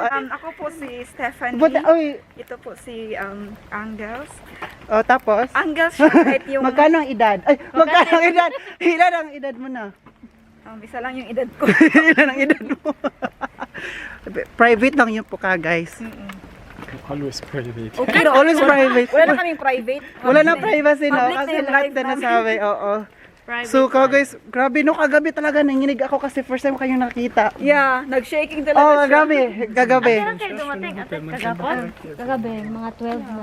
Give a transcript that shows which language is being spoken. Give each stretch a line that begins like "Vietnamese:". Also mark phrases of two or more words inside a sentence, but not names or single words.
Filipino: Ako po si Stephanie. Buti, oy, Ito po si Angels. oh, tapos? Angels siya kahit yung... Magkano ang edad? Ay, magkano ang edad? Ilan ang edad mo na? Isa lang yung edad ko. Ilan ang edad mo? Private lang yun po ka, guys.
German: Hallo ist private.
English: Okay, Always private.
Filipino: Wala na kaming private. Wala na privacy, no? Public na Kasi yung lahat life na namin. nasabi, oo. Private So, guys, grabe, no? Kagabi talaga, nanginig ako kasi
English: first time
Filipino: ko kayong nakita. Yeah, nag-shaking talaga Oh, siya. kagabi, kagabi. Kailan kayo dumating? Ate, kagapon? Kagabi, mga 12 na.